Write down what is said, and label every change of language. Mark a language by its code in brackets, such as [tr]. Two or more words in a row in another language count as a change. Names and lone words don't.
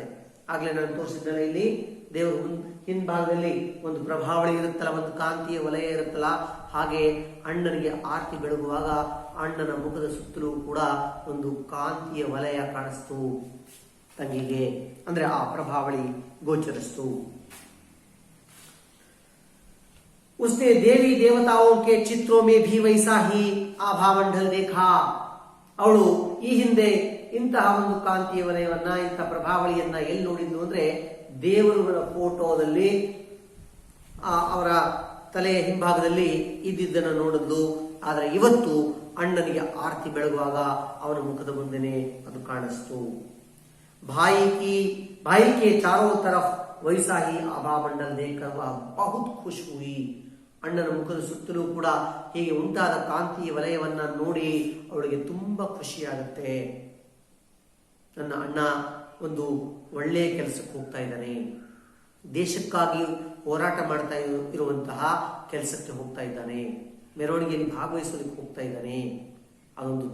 [kn] ಆಗ್ಲೇ ನಾನು ತೋರಿಸಿದ್ದಲ್ಲ, ಇಲ್ಲಿ ದೇವರು ಹಿಂಭಾಗದಲ್ಲಿ ಒಂದು ಪ್ರಭಾವಳಿ ಇರುತ್ತಲ್ಲ, ಒಂದು ಕಾಂತಿಯ ವಲಯ ಇರುತ್ತಲ್ಲ, ಹಾಗೆ ಅಣ್ಣನಿಗೆ ಆರತಿ ಬೆಳಗುವಾಗ ಅಣ್ಣನ ಮುಖದ ಸುತ್ತಲೂ ಕೂಡ ಒಂದು ಕಾಂತಿಯ ವಲಯ ಕಾಣಿಸ್ತು ತಂಗಿಗೆ, ಅಂದ್ರೆ ಆ ಪ್ರಭಾವಳಿ ಗೋಚರಿಸ್ತು. [hi] उसने देवी देवताओं के चित्रों में भी वैसा ही आभामंडल देखा. [kn] ಅವಳು ಈ ಹಿಂದೆ ಇಂತಹ ಒಂದು ಕಾಂತಿಯ ವಲಯವನ್ನ, ಇಂತಹ ಪ್ರಭಾವಳಿಯನ್ನ ಎಲ್ಲಿ ನೋಡಿದ್ಲು ಅಂದ್ರೆ ದೇವರುಗಳ ಫೋಟೋದಲ್ಲಿ ಅವರ ತಲೆಯ ಹಿಂಭಾಗದಲ್ಲಿ ಇದ್ದಿದ್ದನ್ನು ನೋಡಿದ್ಲು. ಆದ್ರೆ ಇವತ್ತು ಅಣ್ಣನಿಗೆ ಆರತಿ ಬೆಳಗುವಾಗ ಅವನ ಮುಖದ ಮುಂದೆನೆ ಅದು ಕಾಣಿಸ್ತು. [hi] भाई के चारों तरफ वैसा ही आभामंडल देखकर वह बहुत खुश हुई. [kn] ಅಣ್ಣನ ಮುಖದ ಸುತ್ತಲೂ ಕೂಡ ಹೀಗೆ ಉಂಟಾದ ಕಾಂತಿಯ ವಲಯವನ್ನ ನೋಡಿ ಅವಳಿಗೆ ತುಂಬಾ ಖುಷಿಯಾಗುತ್ತೆ. ನನ್ನ ಅಣ್ಣ ಒಂದು ಒಳ್ಳೆಯ ಕೆಲಸಕ್ಕೆ ಹೋಗ್ತಾ ಇದ್ದಾನೆ, ದೇಶಕ್ಕಾಗಿ ಹೋರಾಟ ಮಾಡ್ತಾ ಇರುವಂತಹ ಕೆಲಸಕ್ಕೆ ಹೋಗ್ತಾ ಇದ್ದಾನೆ, ಮೆರವಣಿಗೆಯಲ್ಲಿ ಭಾಗವಹಿಸೋದಕ್ಕೆ ಹೋಗ್ತಾ ಇದ್ದಾನೆ, ಅದೊಂದು